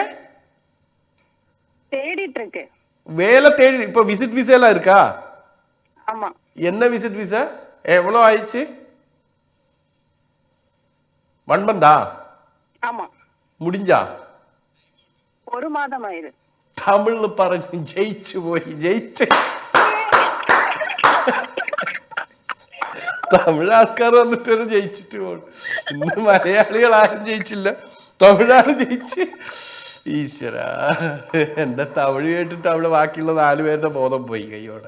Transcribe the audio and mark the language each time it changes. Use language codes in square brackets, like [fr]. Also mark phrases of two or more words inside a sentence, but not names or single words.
[ta] தேடிட்டு இருக்கு. வேலை தேடி. இப்போ விசிட் விசா எல்லாம் இருக்கா? ஆமா. என்ன விசிட் விசா? எவ்வளவு ஆயிடுச்சு? 1 month-ஆ? ஆமா. முடிஞ்சா? 1 மாதம் ஆயிரு. [ml] தமிழ்ல പറഞ്ഞു ജയിച്ചു പോയി. ജയിച്ചു. തമിഴ് ആൾക്കാർ വന്നിട്ട് ജയിച്ചിട്ട് പോകും. ഇന്ന് മലയാളികൾ ആരും ജയിച്ചില്ല, തമിഴാണ് ജയിച്ച്. ഈശ്വര, എന്റെ തമിഴ് കേട്ടിട്ട് അവിടെ ബാക്കിയുള്ള 4 പേരുടെ ബോധം പോയി കൈയോടെ.